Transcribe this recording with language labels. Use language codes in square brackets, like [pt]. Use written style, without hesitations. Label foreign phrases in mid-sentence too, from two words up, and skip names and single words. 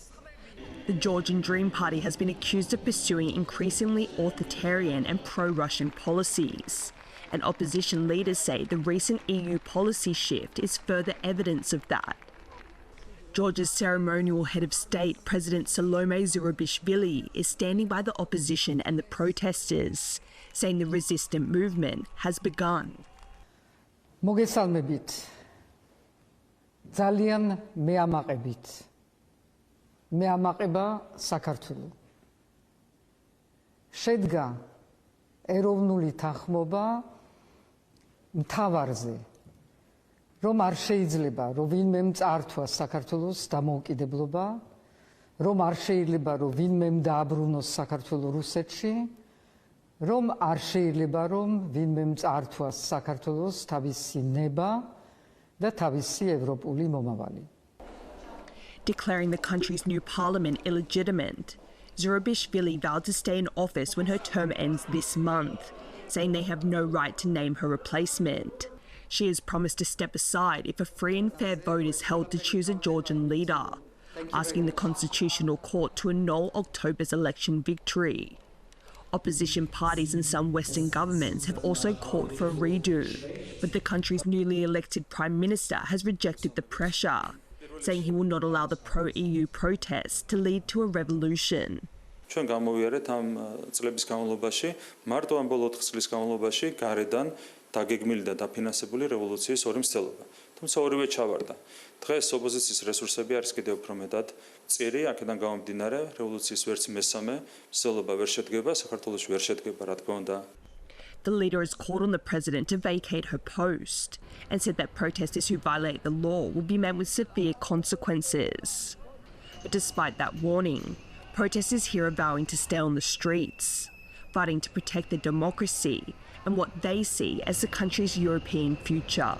[en] The Georgian Dream Party has been accused of pursuing increasingly authoritarian and pro-Russian policies, and opposition leaders say the recent EU policy shift is further evidence of that. Georgia's ceremonial head of state, President Salome Zurabishvili, is standing by the opposition and the protesters, saying the resistant movement has begun. [ka] ძალიან მეამაყებით მეამაყება საქართველო შედგა ეროვნული თანხმობა მთავარზე რომ არ შეიძლება რომ ვინმე წართვას საქართველოს დამოუკიდებლობა რომ არ შეიძლება რომ ვინმე დააბრუნოს საქართველოს რუსეთში რომ არ შეიძლება რომ ვინმე წართვას საქართველოს თავისი ნება [en] Declaring the country's new parliament illegitimate, Zurabishvili vowed to stay in office when her term ends this month, saying they have no right to name her replacement. She has promised to step aside if a free and fair vote is held to choose a Georgian leader, asking the Constitutional Court to annul October's election victory. Opposition parties and some Western governments have also called for a redo, but the country's newly elected Prime Minister has rejected the pressure, saying he will not allow the pro-EU protests to lead to a revolution. [ka] ჩვენ გამოვიარეთ ამ წლების განმავლობაში, მარტო ამ ბოლო 4 წლის განმავლობაში გარედან დაგეგმილი და დაფინანსებული რევოლუციის ორი მცდელობა. თუმცა ორივე ჩავარდა. დღეს ოპოზიციის რესურსები არის კიდევ უფრო მეტად წირი, აქედან გამომდინარე რევოლუციის ვერც მესამე მცდელობა ვერ შედგება, საქართველოში ვერ შედგება, რა თქმა უნდა. [en] The leader has called on the president to vacate her post and said that protesters who violate the law will be met with severe consequences. But despite that warning, protesters here are vowing to stay on the streets, fighting to protect their democracy and what they see as the country's European future.